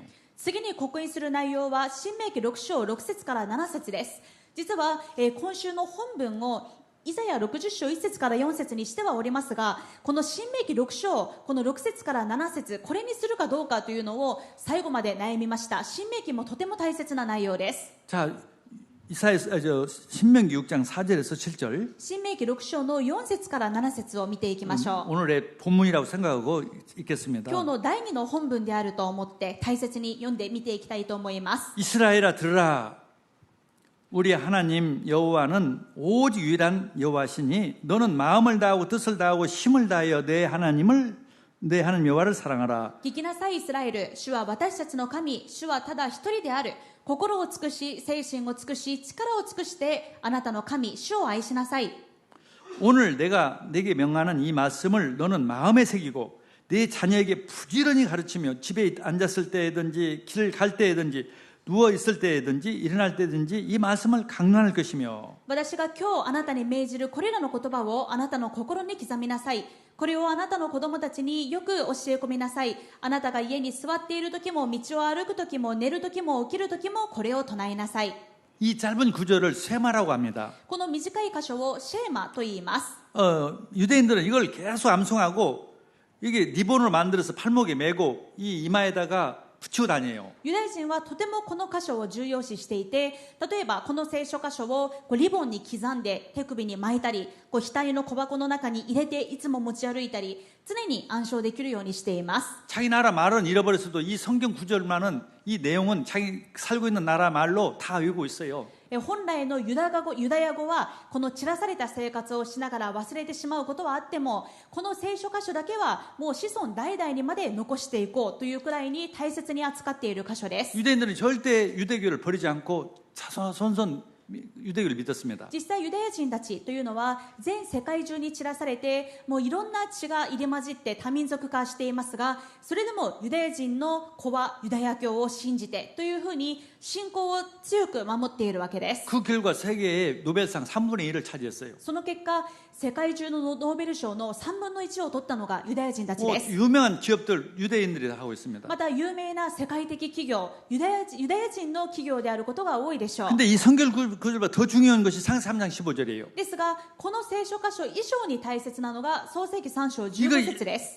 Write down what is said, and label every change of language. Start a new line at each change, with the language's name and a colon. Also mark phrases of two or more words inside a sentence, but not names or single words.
Japanese: 次に刻印する内容は新明記6章6節から7節です。実は、今週の本文をイザヤ60章1節から4節にしてはおりますが、この新明記6章この6節から7節これにするかどうかというのを最後まで悩みました。新明記もとても大切な内容です。
Korean: 자, 신명기 6장 4절에서 7절
Japanese: 新明記6章の4節から7節を見ていきましょう。
Korean: 오늘의 본문이라고 생각하고 읽겠습니다.
Japanese: 今日の第2の本文であると思って大切に読んで見ていきたいと思います。
Korean: 이스라엘아 들으라 우리 하나님 여호와는 오직 유일한 여호와시니 너는 마음을 다하고 뜻을 다하고 힘을 다하여 내 하나님을 내 하나님 여호와를 사랑하라.
Japanese: 聞きなさいイスラエル、主は私たちの神、主はただ一人である。心を尽くし、精神を尽くし、力を尽くしてあなたの神、主を愛しなさい。
Korean: 오늘 내가 내게 명하는 이 말씀을 너는 마음에 새기고 내 자녀에게 부지런히 가르치며 집에 앉았을 때든지 길 갈 때든지 누워 있을 때든지 일어날 때든지 이 말씀을 강론할 것이며
Japanese: 私が今日あなたに命じるこれらの言葉をあなたの心に刻みなさい。これをあなたの子供たちによく教え込みなさい。あなたが家に座っている時も、道を歩く時も、寝る時も、起きる時もこれを唱えなさい。
Korean: 이 짧은 구절을 쇠마라고 합니다.
Japanese: この短い箇所をシェーマと言います。
Korean: 유대인들은 이걸 계속 암송하고 이게 리본으로 만들어서 팔목에 메고 이 이마에다가 붙이고 다녀요.
Japanese: ユダヤ人はとてもこの箇所を重要視していて、例えばこの聖書箇所をリボンに刻んで手首に巻いたり、額の小箱の中に入れていつも持ち歩いたり、常に暗唱できるようにしています。
Korean: 자기 나라 말은 잃어버렸어도 이 성경 구절만은 이 내용은 자기 살고 있는 나라 말로 다 외우고 있어요.
Japanese: 本来のユダヤ語はこの散らされた生活をしながら忘れてしまうことはあっても、この聖書箇所だけはもう子孫代々にまで残していこうというくらいに大切に扱っている箇所です。
Korean: 유대인들은 절대 유대교를 버리지 않고 자손손 유대교를 믿었습니다.
Japanese: 実際ユダヤ人たちというのは全世界中に散らされて、もういろんな血が入り混じって多民族化していますが、それでもユダヤ人の子はユダヤ教を信じてというふうに信仰を強く守っているわけです。
Korean: 그 결과 세계의 노벨상 3분의 1을 차지했어요.
Japanese: その結果、世界中のノーベル賞の3分の1を取ったのがユダヤ人たちです。
Korean: 유명한 기업들 유대인들이 다 하고 있습니다.
Japanese: また有名な世界的企業、ユダヤ人の企業であることが多いでしょう。
Korean: 근데 이 성경 구절보다 더 중요한 것이 상하기 3장 15절이에요.
Japanese: ですが、この聖書箇所以上に大切なのが創世記3章15節です。